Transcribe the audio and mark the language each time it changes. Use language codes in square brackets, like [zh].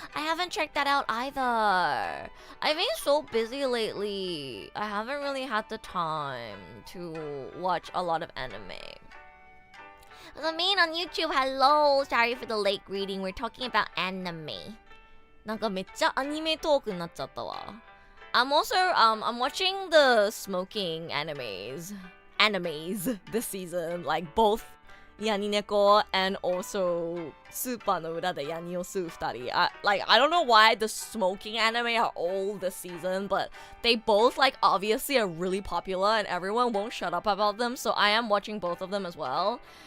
[en] I haven't checked that out either. I've been so busy lately. I haven't really had the time to watch a lot of anime. I mean, on YouTube, hello. Sorry for the late greeting. We're talking about anime. [ja] なんかめっちゃアニメトークになっちゃったわ. [en] I'm also I'm watching the smoking animes this season, like both Yanineko and also スーパーの裏でヤニを吸う二人. I don't know why the smoking anime are all this season, but they both like obviously are really popular and everyone won't shut up about them, so I am watching both of them as well.